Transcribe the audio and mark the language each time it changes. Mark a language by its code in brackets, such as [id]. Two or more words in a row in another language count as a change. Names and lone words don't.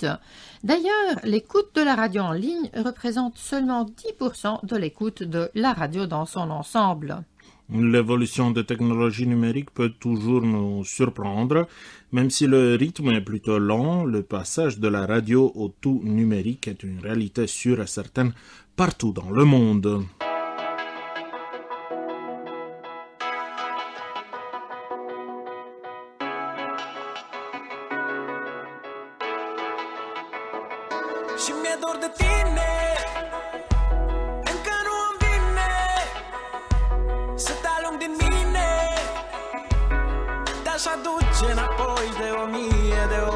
[fr] D'ailleurs, l'écoute de la radio en ligne représente seulement 10% de l'écoute de la radio dans son ensemble. L'évolution des technologies numériques peut toujours nous surprendre. Même si le rythme est plutôt lent, le passage de la radio au tout numérique est une réalité sûre et certaine partout dans le monde. [ro] Și mi-e dor de tine, încă nu îmi vine să te alung din mine, te-aș aduce înapoi de 1000 de ori.